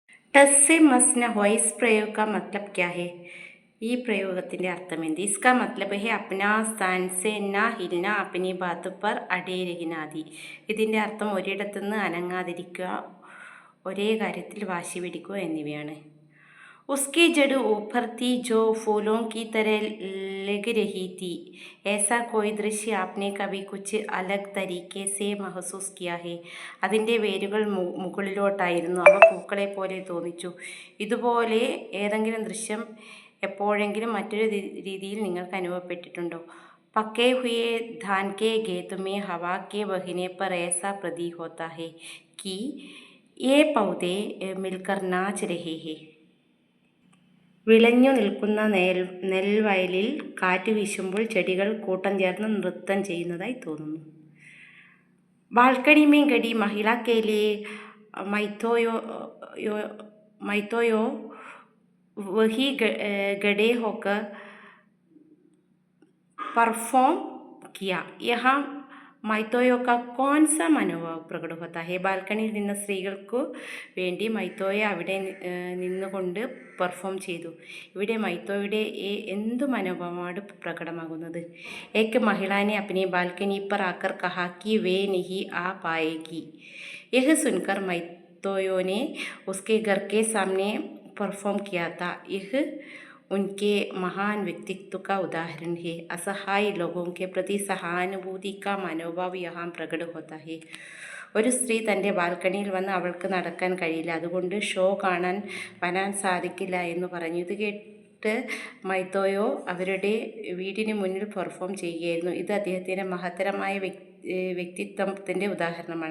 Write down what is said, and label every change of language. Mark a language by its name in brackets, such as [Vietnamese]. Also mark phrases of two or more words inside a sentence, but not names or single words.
[Hindi] टस से मस न हो इस प्रयोग का मतलब क्या है? [Malayalam] ഈ പ്രയോഗത്തിൻ്റെ അർത്ഥം എന്ത്? [Hindi] इसका मतलब है अपना स्थान से न हिलना अपनी बात पर अड़े रहनादी. [Malayalam] ഇതിൻ്റെ അർത്ഥം ഒരിടത്തുനിന്ന് അനങ്ങാതിരിക്കുക, ഒരേ കാര്യത്തിൽ വാശി പിടിക്കുക എന്നിവയാണ്. [Hindi] उसकी जड़ ऊपर थी जो फूलों की तरह लग रही थी. ऐसा कोई दृश्य आपने कभी कुछ अलग तरीके से महसूस किया है? [Malayalam] അതിൻ്റെ വേരുകൾ മുകളിലോട്ടായിരുന്നു, അവ പൂക്കളെ പോലെ തോന്നിച്ചു. ഇതുപോലെ ഏതെങ്കിലും ദൃശ്യം എപ്പോഴെങ്കിലും മറ്റൊരു രീതിയിൽ നിങ്ങൾക്ക് അനുഭവപ്പെട്ടിട്ടുണ്ടോ? [Hindi] पके हुए धान के खेत में हवा के बहने पर ऐसा प्रतीत होता है कि ये पौधे मिलकर नाच रहे हैं. [Malayalam] വിളഞ്ഞു നിൽക്കുന്ന നെൽവയലിൽ കാറ്റ് വീശുമ്പോൾ ചെടികൾ കൂട്ടം ചേർന്ന് നൃത്തം ചെയ്യുന്നതായി തോന്നുന്നു. [Hindi] ബാൽക്കണി में खड़ी महिला के लिए मैथोयो वही खड़े होकर परफॉर्म किया. यहाँ മൈത്തോയോ का कौन सा मनोभाव प्रकट होता है? [Malayalam] ബാൽക്കണിയിൽ നിന്ന സ്ത്രീകൾക്കു വേണ്ടി മൈത്തോയ അവിടെ നിന്നുകൊണ്ട് പെർഫോം ചെയ്തു. ഇവിടെ മൈത്തോയുടെ എന്തു മനോഭാവമാണ് പ്രകടമാകുന്നത്? [Hindi] एक महिला ने अपनी बालकनी पर आकर कहा कि वे नहीं आ पाएगी. यह सुनकर मैथोयो ने उसके घर के सामने परफॉर्म किया था. यह उनके महान व्यक्तित्व का उदाहरण है. असहाय लोगों के प्रति सहानुभूति का मनोभाव यहाँ प्रकट होता है. [Malayalam] ഒരു സ്ത്രീ തൻ്റെ ബാൽക്കണിയിൽ വന്ന് അവൾക്ക് നടക്കാൻ കഴിയില്ല, അതുകൊണ്ട് ഷോ കാണാൻ വരാൻ സാധിക്കില്ല എന്ന് പറഞ്ഞു. ഇത് കേട്ട് മൈത്തോയോ അവരുടെ വീടിന് മുന്നിൽ പെർഫോം ചെയ്യുകയായിരുന്നു. ഇത് അദ്ദേഹത്തിൻ്റെ മഹത്തരമായ വ്യക്തിത്വത്തിൻ്റെ ഉദാഹരണമാണ്.